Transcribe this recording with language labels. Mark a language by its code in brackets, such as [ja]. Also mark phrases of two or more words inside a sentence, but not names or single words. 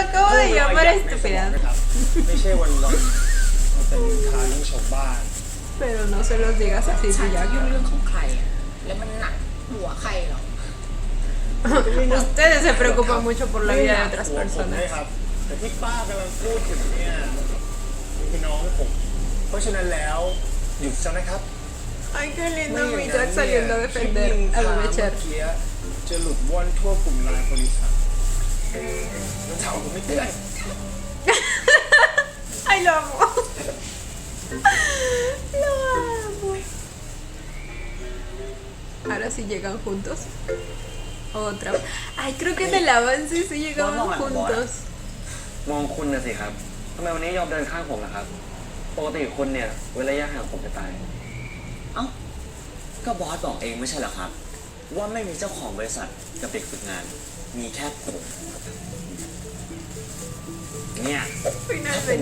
[es] Los acabo de [th] เพิ่มรอย [es] llamar [th] หยักในสมอง [es] estúpidas. [th] นะครับไม่ใช่วันๆเอาแต่นินทาเรื่องชาวบ้าน [es] Pero no se los digas así, [th] ฉัน [es] ya [th] ยุ่ง [es] que. [th] เรื่องของใครอะแล้วมันหนักหัวใครเหรอ [es] Ustedes se preocupan mucho por la vida de otras [th] หัวผมเลย [es] personas. [th] ครับ แต่ที่ป้ากำลังพูดถึงเนี่ยคือน้องผม เพราะฉะนั้นแล้วหยุดซะนะครับ [es] Ay, qué [th] ไม่ [es] lindo [th] อย่าง [es] mi [th] นั้น [es] Jack [th] เนี่ย [es] saliendo a [th] คลิป [es] defender [th] นิน [es] a [th] ทา [es] lo [th] เมื่ [es] de [th] อ [es] Cher. [th] กี้จะหลุดว่อนทั่วกลุ่มไลน์บริษัทแล้วถามผมไม่เตือน [es] Ay, lo amo. Lo amo. Ahora sí llegan juntos. Otra. Ay, creo que en el avance sí llegaban Vamos a juntos. [th] มองคุณนะสิครับทำไมวันนี้ยอมเดินข้างผมล่ะครับ ปกติคุณเนี่ยเว้นระยะห่างผมจะตาย เอ้า ก็บอสบอกเองไม่ใช่เหรอครับ ว่าไม่มีเจ้าของบริษัทกับเด็กฝึกงาน มีแค่ผมเนี่ยถ้าเป็นใน